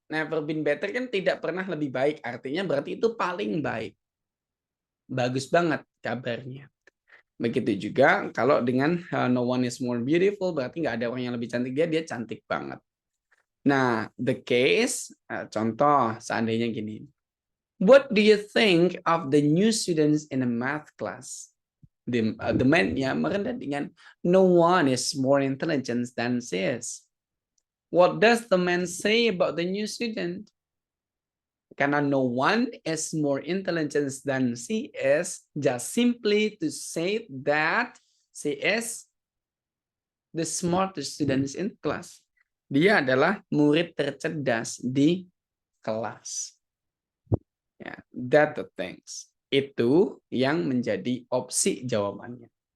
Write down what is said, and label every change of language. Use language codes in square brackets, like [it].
[id] Never been better kan tidak pernah lebih baik, artinya berarti itu paling baik. Bagus banget kabarnya. Begitu juga kalau dengan [en] no one is more beautiful, [id] berarti nggak ada orang yang lebih cantik dia cantik banget. Nah, [en] the case, [id] contoh seandainya gini. [en] What do you think of the new students in a math class? The man-nya [id] merendah dengan [en] no one is more intelligent than she is. What does the man say about the new student? [id] Karena [en] no one is more intelligent than she is, just simply to say that she is the smartest students in class. [id] Dia adalah murid tercerdas di kelas. Ya, [en] that the things. [id] Itu yang menjadi opsi jawabannya.